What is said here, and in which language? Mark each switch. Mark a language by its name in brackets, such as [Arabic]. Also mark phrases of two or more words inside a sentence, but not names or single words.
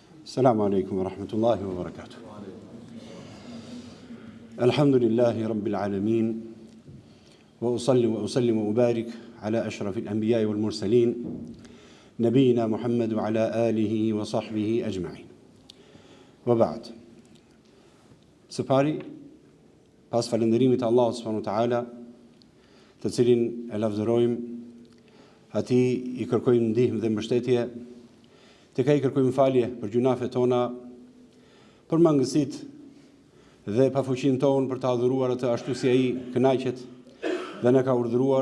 [Arabic] السلام عليكم ورحمة الله وبركاته. الحمد لله رب العالمين. وأصلي وأسلم وأبارك على أشرف الأنبياء والمرسلين. نبينا محمد وعلى آله وصحبه أجمعين. وبعد. [Albanian] Së pari, pas falënderimit të Allahut [Arabic] سبحانه وتعالى, [Albanian] të cilin e lavdërojmë, atij i kërkojmë ndihmë dhe mbështetje, të ka i kërkojmë falje për gjunafet tona, për mangësitë dhe pafuqinë tonë për të adhuruar atë ashtu si ai kënaqet dhe na ka urdhëruar.